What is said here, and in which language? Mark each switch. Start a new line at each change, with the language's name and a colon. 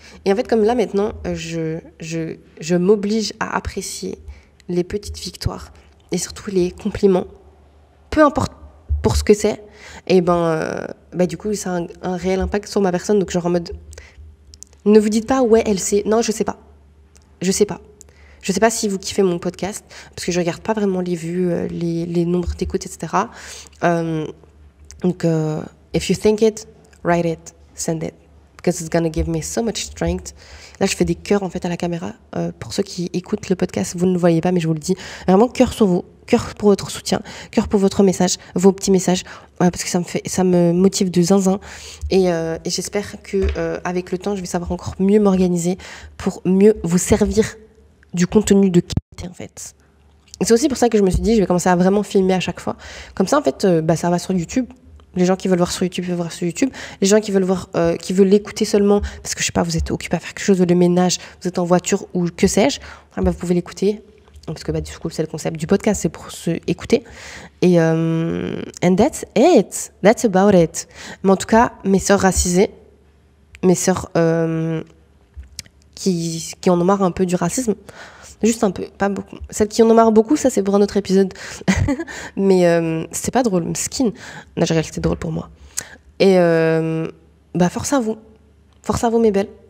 French: Et en fait, comme là maintenant, je m'oblige à apprécier les petites victoires et surtout les compliments, peu importe pour ce que c'est. Et du coup, ça a un réel impact sur ma personne. Donc genre en mode, ne vous dites pas ouais, elle sait. Non, je sais pas. Je sais pas si vous kiffez mon podcast, parce que je regarde pas vraiment les vues, les nombres d'écoutes, etc.
English: Donc, if you think it, write it, send it, because it's gonna give me so much strength.
French: Là, je fais des cœurs en fait à la caméra. Pour ceux qui écoutent le podcast, vous ne le voyez pas, mais je vous le dis. Vraiment, cœur sur vous, cœur pour votre soutien, cœur pour votre message, vos petits messages, parce que ça me motive de zinzin. Et j'espère que avec le temps, je vais savoir encore mieux m'organiser pour mieux vous servir du contenu de qualité en fait. Et c'est aussi pour ça que je me suis dit je vais commencer à vraiment filmer à chaque fois. Comme ça en fait ça va sur YouTube. Les gens qui veulent voir sur YouTube peuvent voir sur YouTube. Les gens qui veulent voir, qui veulent l'écouter seulement parce que je sais pas, vous êtes occupé à faire quelque chose, le ménage, vous êtes en voiture ou que sais-je, vous pouvez l'écouter parce que du coup c'est le concept du podcast, c'est pour se écouter.
English: Et and that's it, that's about it.
French: Mais en tout cas, mes sœurs racisées, mes sœurs qui en ont marre un peu du racisme, juste un peu, pas beaucoup. Celles qui en ont marre beaucoup, ça c'est pour un autre épisode. Mais c'est pas drôle, skin. Non, je réalise que c'est drôle pour moi. Et force à vous mes belles.